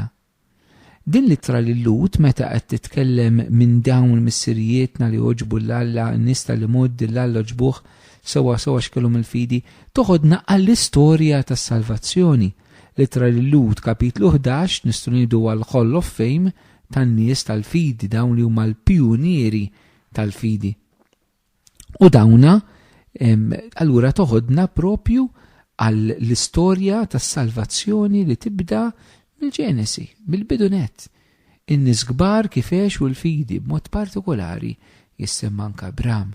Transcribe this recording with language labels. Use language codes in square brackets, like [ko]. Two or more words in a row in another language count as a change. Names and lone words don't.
[mt] Din l-ittra lil Lut meta qed titkellem minn dawn missirijietna li oġbu l-Alla, n-nies tal-imoddi l-Alla oġbuh sewa x'kellhom il-fidi, toħodna għall-istorja tas-salvazzjoni. L-ittra lil Lut kapitlu 11 nistgħu ngħidu għall- [en] Hall of Fame [mt] tan-nies tal-fidi, dawn li huma l-pjunieri tal-fidi. U dawna allura toħodna propju għall-istorja tas-salvazzjoni li tibda mill-Ġenesi, mill-bidunet. In-nies kbar kifex u l-fidi b'mod partikolari jissemma anke Abram.